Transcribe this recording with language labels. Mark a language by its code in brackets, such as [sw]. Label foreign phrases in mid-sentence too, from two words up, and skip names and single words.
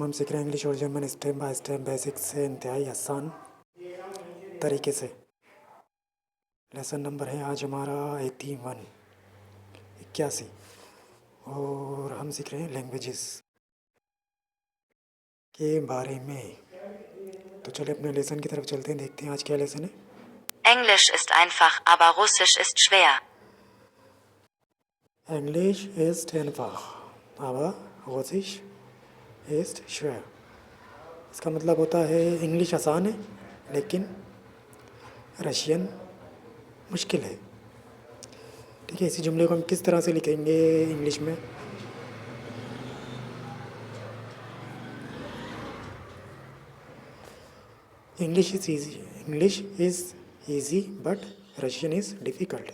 [hi] हम सीख रहे हैं इंग्लिश और जर्मन [en] step by step, [hi] बेसिक से इंतहाई आसान तरीके से। [en] lesson number [hi] है आज हमारा 81 81 और हम सीख रहे हैं लैंग्वेजेस के बारे में। तो चलिए अपने लेसन की तरफ चलते हैं, देखते हैं आज क्या लेसन है। [de] Englisch ist einfach, aber Russisch ist schwer. Englisch ist einfach, aber Russisch ist schwer। [hi] इसका मतलब होता है इंग्लिश आसान है लेकिन रशियन मुश्किल है। ठीक है, इसी जुमले को हम किस तरह से लिखेंगे इंग्लिश में। [en] English is easy but Russian is difficult.